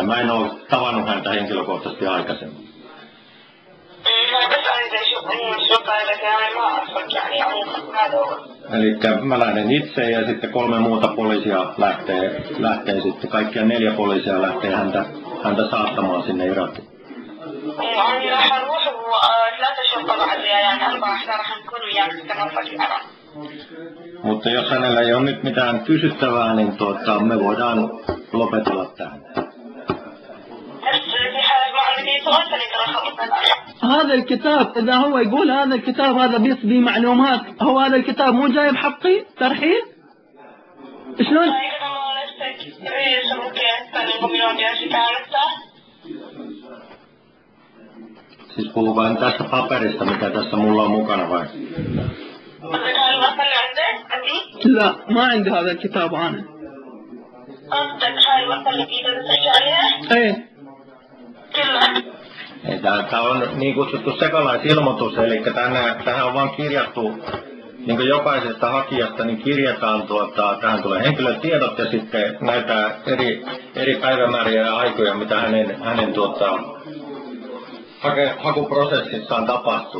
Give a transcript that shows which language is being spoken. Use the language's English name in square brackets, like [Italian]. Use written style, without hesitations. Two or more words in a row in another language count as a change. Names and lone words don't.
[Finnish] Mä en ole tavannut häntä henkilökohtaisesti aikaisemmin. Eli mä lähden itse ja sitten 3 muuta poliisia lähtee sitten, kaikkia 4 poliisia lähtee häntä saattamaan sinne Irakiin. Mutta jos hänellä ei ole nyt mitään kysyttävää, niin me voidaan lopetella tähän. [Arabic] هذا الكتاب إذا هو يقول هذا الكتاب هذا بيصبي معلومات، هو هذا الكتاب مو جايب حقي ترحيل؟ شلون؟ [Finnish] Siis puhutaan tästä paperista, mikä tässä mulla on mukana vai? [Arabic] لا ما عندي هذا الكتاب أنا. إيه. [Finnish] Tämä on niin kutsuttu sekalaisilmoitus, eli tähän on vain kirjattu, niin kuin jokaisesta hakijasta, niin kirjataan, tähän tulee henkilötiedot ja sitten näitä eri päivämääriä ja aikoja, mitä hänen hakuprosessissaan tapahtuu.